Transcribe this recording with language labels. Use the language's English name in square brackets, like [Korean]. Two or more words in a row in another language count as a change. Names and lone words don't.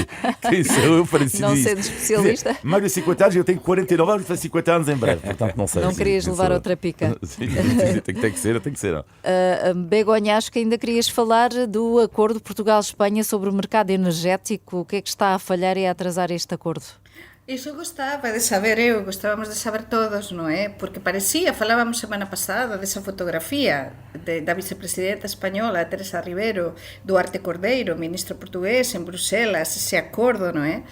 [Portuguese] Quem sou eu para decidir? Não sendo especialista. Mais de 50 anos, eu tenho 49 anos, vou fazer 50 anos em breve, portanto não sei. Não querias levar outra pica. Sim, tem que ser. Begonha, acho que ainda querias falar do acordo Portugal-Espanha sobre o mercado energético. O que é que está a falhar e a atrasar este acordo? [Galician] Iso gostábamos de saber todos, non é? Porque falábamos semana pasada desa fotografía da vicepresidenta española Teresa Ribero, Duarte Cordeiro, ministro portugués en Bruselas, ese acordo, non é?